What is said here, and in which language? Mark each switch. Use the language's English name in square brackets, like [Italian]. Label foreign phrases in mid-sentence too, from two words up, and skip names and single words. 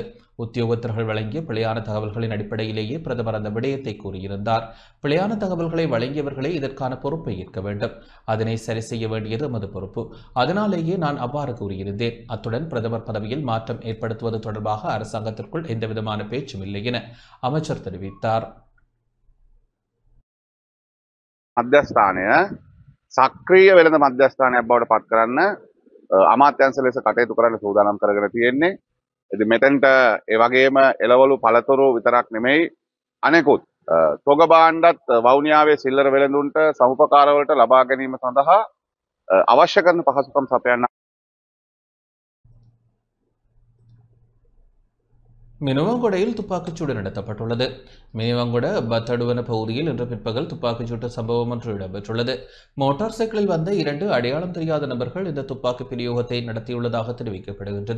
[Tamil] உத்தியோகத்தர்கள் வழங்கிய பிழையான தகவல்களின் அடிப்படையிலேயே பிரதமர் அந்த விடயத்தை கூறியிருந்தார். பிழையான தகவல்களை வழங்கியவர்களே இதற்கான பொறுப்பை ஏற்க வேண்டும். அதனை சரி செய்ய வேண்டியது எமது பொறுப்பு. அதனாலேயே நான் அவ்வாறு கூறியிருந்தேன். அத்துடன் பிரதமர் பதவியில் மாற்றம் ஏற்படுத்துவது தொடர்பாக அரசாங்கத்திற்குள் எந்தவிதமான பேச்சும் இல்லை என அமைச்சர் தெரிவித்தார். [Sinhala] මධ්‍යස්ථානය සක්‍රීය වෙළඳ මධ්‍යස්ථානයක් බවට පත් කරන්න අමාත්‍යංශ ලෙස කටයුතු කරන්න සූදානම් කරගෙන තියෙන්නේ. ඉතින් මෙතෙන්ට ඒ වගේම එළවලු පළතුරු විතරක් නෙමෙයි අනෙකුත් තොග භාණ්ඩත් වවුනියාවේ සිල්ලර වෙළඳුන්ට සමුපකාරවලට ලබා ගැනීම සඳහා අවශ්‍ය කරන පහසුකම් සපයන්න [Tamil] மினுவங்கொடையில் துப்பாக்கிச்சூடு நடத்தப்பட்டுள்ளது. மினுவங்கொட பத்தடுவன பகுதியில் இன்று பிற்பகல் துப்பாக்கிச்சூட்டு சம்பவம் ஒன்று இடம்பெற்றுள்ளது. மோட்டார் சைக்கிளில் வந்த 2 அடையாளம் தெரியாத நபர்கள் இந்த துப்பாக்கி பிரயோகத்தை நடத்தியுள்ளதாக தெரிவிக்கப்படுகின்றது.